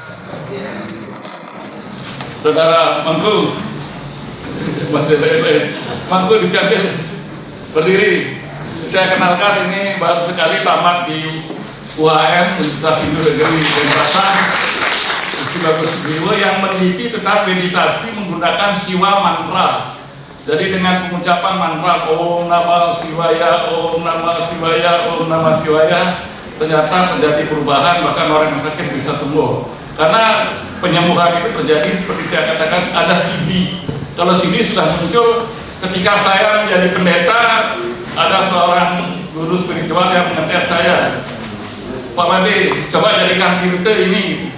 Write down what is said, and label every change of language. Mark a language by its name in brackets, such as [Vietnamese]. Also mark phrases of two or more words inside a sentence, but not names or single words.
[Indonesian] Saudara Mangku, Mangku diambil, berdiri. Saya kenalkan, ini baru sekali tamat di UAM Universitas Hindu Negeri Denpasar yang meneliti tentang meditasi menggunakan siwa mantra. Jadi dengan pengucapan mantra [Sanskrit] Om Namah Shivaya, Om Namah Shivaya, Om Namah Shivaya, [Indonesian] ternyata terjadi perubahan, bahkan orang yang sakit bisa sembuh. Karena penyembuhan itu terjadi seperti saya katakan, ada CD. Kalau CD sudah muncul ketika saya menjadi pendeta, ada seorang guru spiritual yang mengetes saya, Pak Made, coba jadikan tirte ini.